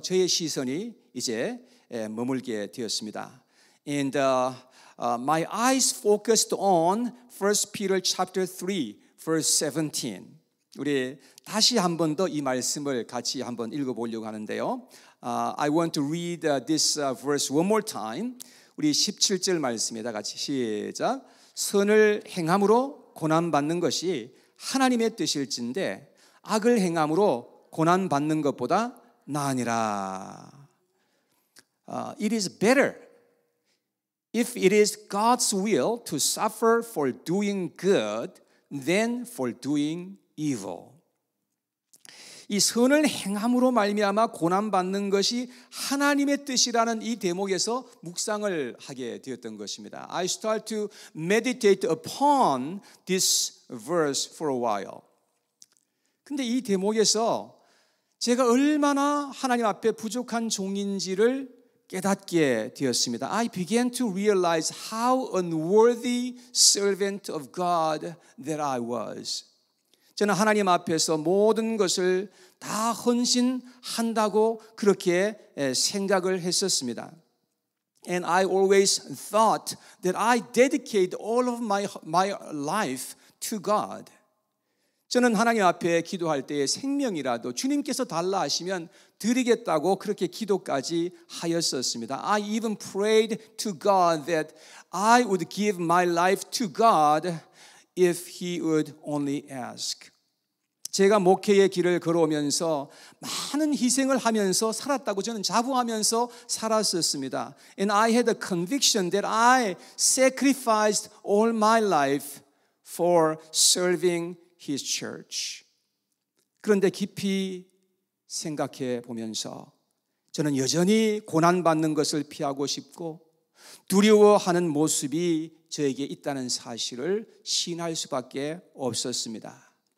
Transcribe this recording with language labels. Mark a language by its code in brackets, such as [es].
[ko] 저의 시선이 이제 머물게 되었습니다. [en] And my eyes focused on 1 Peter chapter 3 verse 17. [ko] 우리 다시 한 번 더 이 말씀을 같이 한번 읽어보려고 하는데요. [en] I want to read this verse one more time. [ko] 우리 17절 말씀에다 같이 시작. 선을 행함으로 고난받는 것이 하나님의 뜻일진데 악을 행함으로 고난받는 것보다 나으니라. [en] It is better if it is God's will to suffer for doing good than for doing evil. [ko] 이 선을 행함으로 말미암아 고난받는 것이 하나님의 뜻이라는 이 대목에서 묵상을 하게 되었던 것입니다. [en] I start to meditate upon this verse for a while. [ko] 근데 이 대목에서 제가 얼마나 하나님 앞에 부족한 종인지를 깨닫게 되었습니다. [en] I began to realize how unworthy servant of God that I was. [ko] 저는 하나님 앞에서 모든 것을 다 헌신한다고 그렇게 생각을 했었습니다. [en] And I always thought that I dedicate all of my life to God. [ko] 저는 하나님 앞에 기도할 때에 생명이라도 주님께서 달라 하시면 드리겠다고 그렇게 기도까지 하였었습니다. [en] I even prayed to God that I would give my life to God if He would only ask. [ko] 제가 목회의 길을 걸어오면서 많은 희생을 하면서 살았다고 저는 자부하면서 살았었습니다. [en] And I had a conviction that I sacrificed all my life for serving His church. [ko] 그런데 깊이 생각해 보면서 저는 여전히 고난받는 것을 피하고 싶고 두려워하는 모습이 저에게 있다는 사실을 시인할 수밖에 없었습니다.